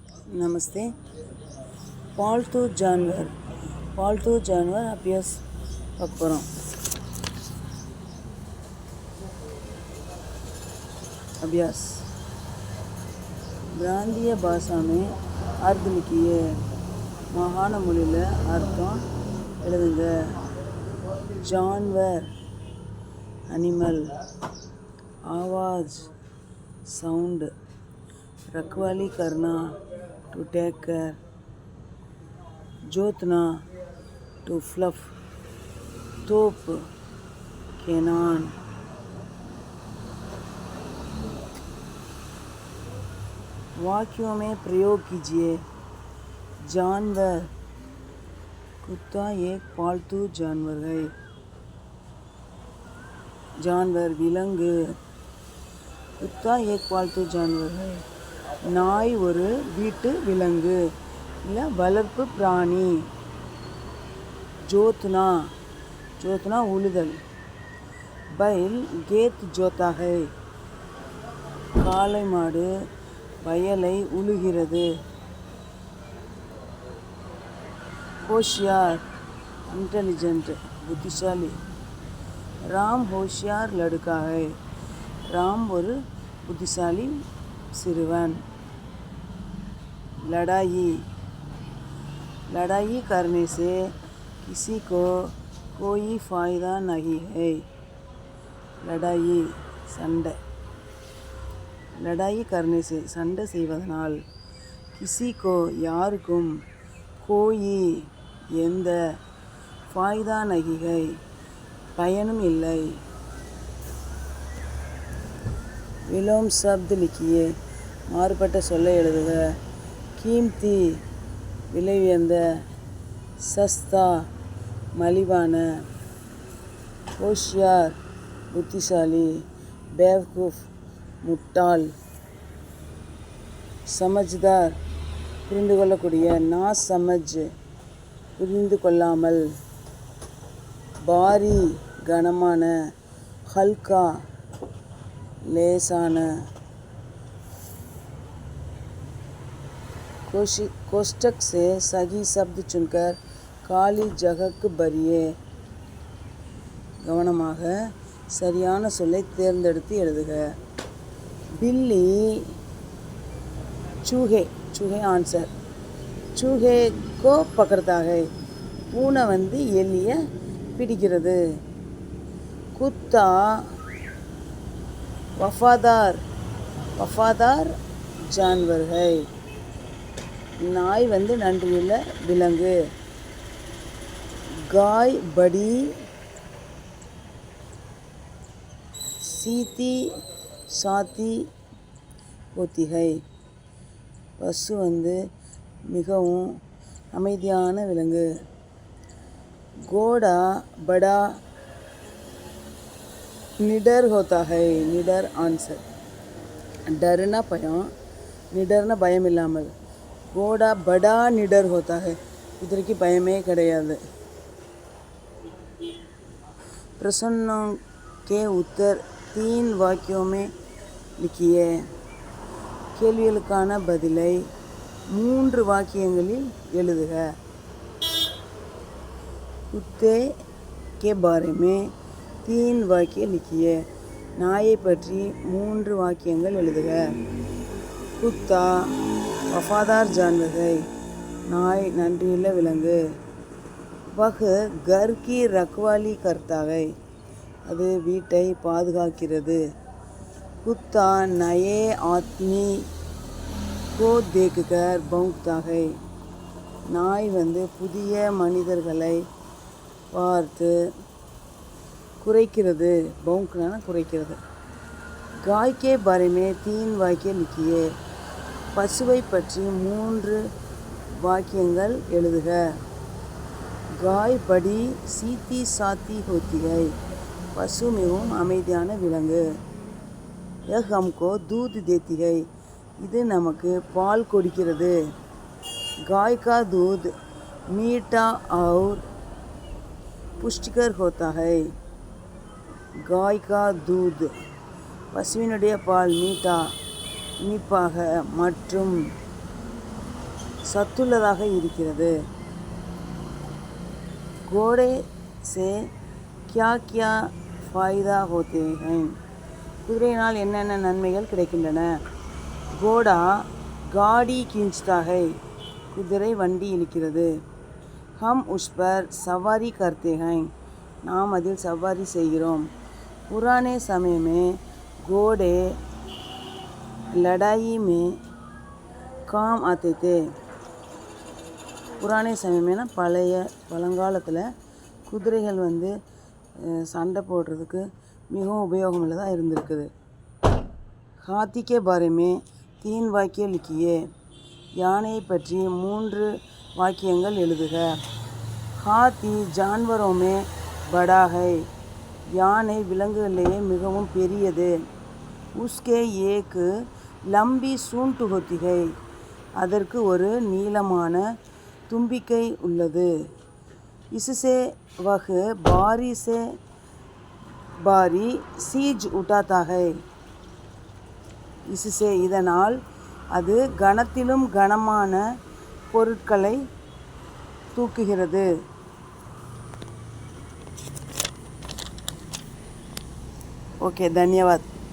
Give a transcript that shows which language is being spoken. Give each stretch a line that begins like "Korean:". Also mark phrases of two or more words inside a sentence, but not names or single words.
Hindi: नमस्ते। पालतू जानवर अभ्यास
Tamil: பார்க்க போகிறோம்.
Hindi: अभ्यास प्रांतीय भाषा में अर्थ लिखिए.
Tamil: மாகாண மொழியில் அர்த்தம் எழுதுங்க.
Hindi: जानवर एनिमल, आवाज़ साउंड, रखवाली करना
English: to take care,
Hindi: जोतना
English: to fluff,
Hindi: तोप केनान. वाक्यों में प्रयोग कीजिए. जानवर, कुत्ता एक पालतू जानवर है. जानवर विलंगु, कुत्ता एक पालतू जानवर है.
Tamil: நாய் ஒரு வீட்டு விலங்கு இல்லை வளர்ப்பு பிராணி. ஜோத்னா உழுதல்.
Hindi: बैल खेत जोता है.
Tamil: காளை மாடு வயலை உழுகிறது.
Hindi: होशियार इंटेलिजेंट बुद्धिशाली. राम होशियार लड़का है. राम
Tamil: ஒரு புத்திசாலி
Hindi: सिरवन. लड़ाई करने से किसी को कोई फ़ायदा नहीं है. लड़ाई சண்டை. लड़ाई करने से
Tamil: சண்டை செய்வதனால்
Hindi: किसी को யாருக்கும் कोई எந்த फ़ायदा नहीं है
Tamil: பயனும் இல்லை.
Hindi: विलोम शब्द लिखिए.
Tamil: மாறுபட்ட சொல்லை எழுதுக. कीमती விலை உயர்ந்த, सस्ता மலிவான, होशियार புத்திசாலி, बेवकूफ़ முட்டாள், समझदार புரிந்து கொள்ளக்கூடிய,
Hindi: ना समझ
Tamil: புரிந்து கொள்ளாமல், भारी கனமான, हल्का லேசான.
Hindi: कोष्ठक से सही शब्द चुनकर खाली जगह भरिए.
Tamil: கவனமாக சரியான சொல்லை தேர்ந்தெடுத்து எழுதுக.
Hindi: बिल्ली चूहे आंसर. चूहे को पकड़ता है.
Tamil: பூனை எலியை பிடிக்கிறது.
Hindi: कुत्ता वफादार जानवर है.
Tamil: नाई நன்றியுள்ள விலங்கு.
Hindi: गाय बड़ी सीती साती होती है.
Tamil: பசு மிகவும் அமைதியான விலங்கு.
Hindi: घोड़ा बड़ा निडर होता है. निडर आंसर. डरना பயம், निडरना
Tamil: பயம் இல்லாமல்.
Hindi: घोड़ा बड़ा निडर होता है.
Tamil: குதிரைக்கு பயமே கிடையாது.
Hindi: प्रश्नों के उत्तर 3 वाक्यों में लिखिए.
Tamil: கேள்விகளுக்கான பதிலை 3 வாக்கியங்களில் எழுதுக.
Hindi: कुत्ते के बारे में 3 वाक्य लिखिए.
Tamil: நாயை பற்றி 3 வாக்கியங்கள் எழுதுக.
Hindi: कुत्ता वफादार जानवर है.
Tamil: நாய் நன்றியுள்ள விலங்கு.
Hindi: वह घर की रखवाली करता है.
Tamil: அது வீட்டை பாதுகாக்கிறது.
Hindi: कुत्ता नए आदमी को देखकर भौंकता है.
Tamil: நாய் புதிய மனிதர்களை பார்த்து குறைக்கிறது. भौंकना குறைக்கிறது.
Hindi: गाय के बारे में 3 वाक्य लिखिए.
Tamil: பசுவை பற்றி 3 வாக்கியங்கள் எழுதுக.
Hindi: गाय बड़ी सीती साती होती है.
Tamil: பசு மிகவும் அமைதியான விலங்கு.
Hindi: यह हमको दूध देती है.
Tamil: இது நமக்கு பால் கொடுக்கிறது.
Hindi: गाय का दूध मीठा और पुष्टिकर होता है. गाय का दूध
Tamil: பசுவினுடைய பால் மீட்டா இனிப்பாக மற்றும் சத்துள்ளதாக இருக்கிறது.
Hindi: घोड़े से क्या क्या फ़ायदा होते हैं?
Tamil: குதிரையினால் என்னென்ன நன்மைகள் கிடைக்கின்றன?
Hindi: घोड़ा गाड़ी खींचता है,
Tamil: குதிரை வண்டி இழுக்கிறது.
Hindi: हम उस पर सवारी करते हैं,
Tamil: நாம் அதில் சவாரி செய்கிறோம்.
Hindi: पुराने समय में घोड़े लड़ाई में काम आते थे.
Tamil: புராணே சமயம்னா பழங்காலத்தில் குதிரைகள் வந்து சண்டை போடுறதுக்கு மிகவும் உபயோகம் உள்ளதாக இருந்திருக்குது.
Hindi: हाथी के बारे में 3 वाक्य लिखिए.
Tamil: யானையை பற்றி 3 வாக்கியங்கள் எழுதுக.
Hindi: हाथी जानवरों में बड़ा है,
Tamil: யானை விலங்குகளிலேயே மிகவும் பெரியது.
Hindi: उसके एक लंबी सूंड होती है,
Tamil: அதற்கு ஒரு நீளமான தும்பிக்கை உள்ளது.
Hindi: इससे वह भारी से भारी चीज उठाता है, इससे
Tamil: இதனால் அது கனத்திலும் கனமான பொருட்களை தூக்குகிறது. ஓகே, தன்யவாத்.